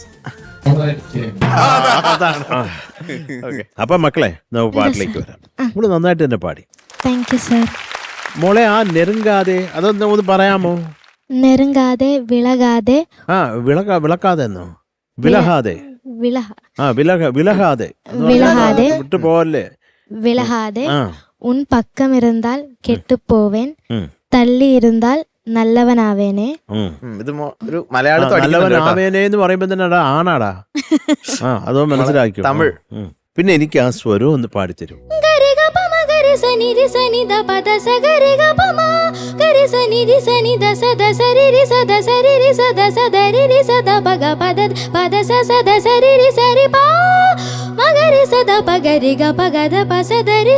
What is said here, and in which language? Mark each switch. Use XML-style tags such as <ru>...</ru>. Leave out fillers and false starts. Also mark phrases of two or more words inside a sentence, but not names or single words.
<ml>അപ്പൊ മക്കളെ, നമുക്ക് പാട്ടിലേക്ക് വരാം. നമ്മള് നന്നായിട്ട് തന്നെ പാടി. മോളെ, ആ നെരുങ്കാതെ അതൊന്ന് പറയാമോ?</ml> <ta>நெருங்காதே விலகாதே.</ta> <ml>വിളക്കാതെ എന്നോ? വിലഹാതെ</ml> <ta>വിലഹ വിലഹാതെ വിലഹാതെ</ta> <ml>വിട്ടു പോവല്ലേ.</ml> <ta>விலகாதே ആ உன் பக்கம் இருந்தால் கெட்டு போவேன் ഉം. தள்ளி இருந்தால் நல்லவனாவேனே ഉം.</ta> <ml>ഇത് ഒരു മലയാളത്തിൽ നല്ലവനാവേനെ എന്ന് പറയുമ്പോ തന്നെ അടാ ആണാടാ. ആ അതോ മനസ്സിലാക്കിയോ. തമിഴ്. പിന്നെ എനിക്ക് ആ സ്വരം ഒന്ന് പാടിത്തരും. ഗരിഗ പമ ഗരി സനി രി സനി ദ പദ സ ഗരിഗ പമ ഗരി സനി രി സനി ദ സ ദ സരി രി സ ദ സരി രി സ ദ സ ദ രി രി സ ദ പഗ പദ പദ സ സ ദ സരി രി സരി പ മഗരി സ ദ പ ഗരി ഗ പ ഗ ദ പ സ ദ രി</ml>